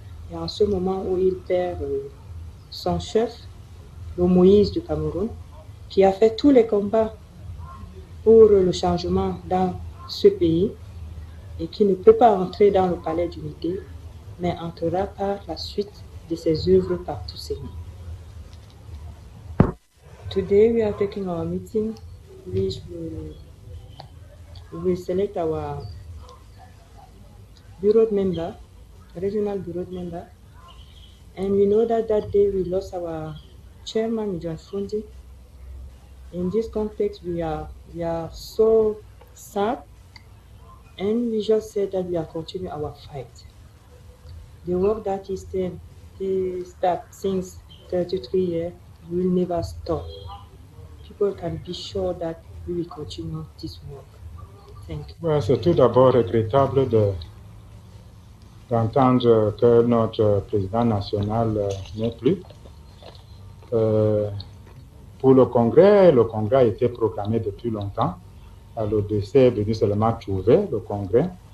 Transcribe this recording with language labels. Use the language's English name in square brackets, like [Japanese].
[French] Et en ce moment où il perd son chef, le Moïse du Cameroun, qui a fait tous les combats pour le changement dans ce pays et qui ne peut pas entrer dans le palais d'unité, mais entrera par la suite de ses œuvres par tous ses mots. [English] Today we are taking our meeting, which will select our bureau member, regional bureau member, and we know that that day we lost our chairman, John Frundi. In this context, we are so sad, and we just said that we are continuing our fight. The work that he started since 33 years will never stop. People can be sure that we will continue this work. Thank you. [French] C'est tout d'abord regrettable d'entendre que notre président national n'est plus. Pour le Congrès a été proclamé depuis longtemps. Le décès est venu seulement trouver le Congrès.